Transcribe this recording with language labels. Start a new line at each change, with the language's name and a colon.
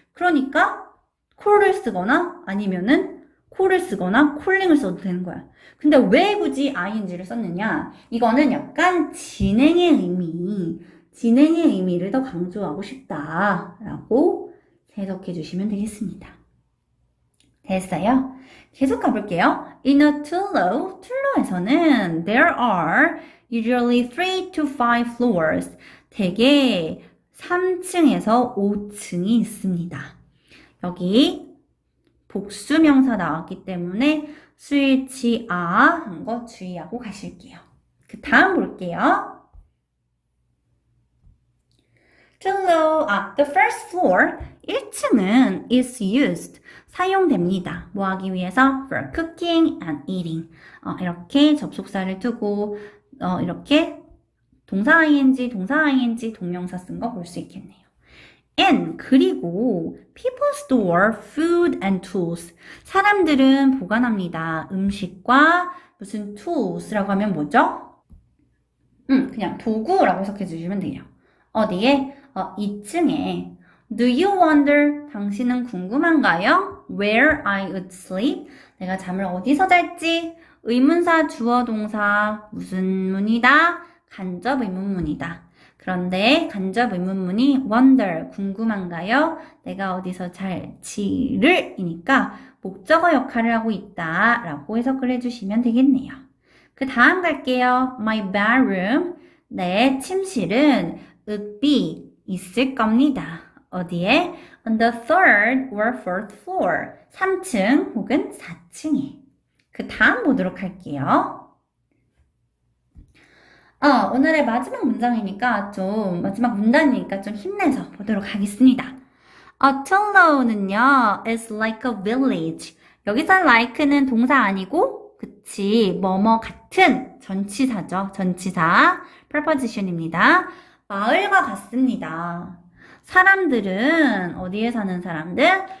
Korean: 그러니까 콜을 쓰거나 아니면은 콜을 쓰거나 콜링을 써도 되는 거야. 근데 왜 굳이 ing를 썼느냐? 이거는 약간 진행의 의미, 진행의 의미를 더 강조하고 싶다라고 해석해 주시면 되겠습니다. 됐어요? 계속 가볼게요.
English: In a 툴로에서는 there are usually 3 to 5 floors.
Korean: 대개 3층에서 5층이 있습니다. 여기 복수명사 나왔기 때문에 스위치 한 거 주의하고 가실게요. 그 다음 볼게요.
English: the first floor,
Korean: 1층은
English: is used,
Korean: 사용됩니다. 뭐 하기 위해서?
English: For cooking and eating.
Korean: 이렇게 접속사를 두고, 이렇게 동사 ing, 동명사 쓴 거 볼 수 있겠네요.
English: And,
Korean: 그리고
English: people store food and tools.
Korean: 사람들은 보관합니다. 음식과 무슨 tools라고 하면 뭐죠? 그냥 도구라고 해석해 주시면 돼요. 어디에? 2층에.
English: Do you wonder?
Korean: 당신은 궁금한가요?
English: Where I would sleep?
Korean: 내가 잠을 어디서 잘지? 의문사, 주어, 동사, 무슨 문이다? 간접 의문문이다. 그런데 간접 의문문이 wonder, 궁금한가요? 내가 어디서 잘지를 이니까 목적어 역할을 하고 있다 라고 해석을 해주시면 되겠네요. 그 다음 갈게요.
English: My bedroom,
Korean: 내 침실은
English: would be,
Korean: 있을 겁니다. 어디에?
English: On the third or fourth floor,
Korean: 3층 혹은 4층에. 그 다음 보도록 할게요. 오늘의 마지막 문장이니까 마지막 문단이니까 좀 힘내서 보도록 하겠습니다.
English: Othello는요, is like a village.
Korean: 여기서 like는 동사 아니고, 그치, 뭐뭐 같은 전치사죠. 전치사, preposition입니다. 마을과 같습니다. 사람들은, 어디에 사는 사람들?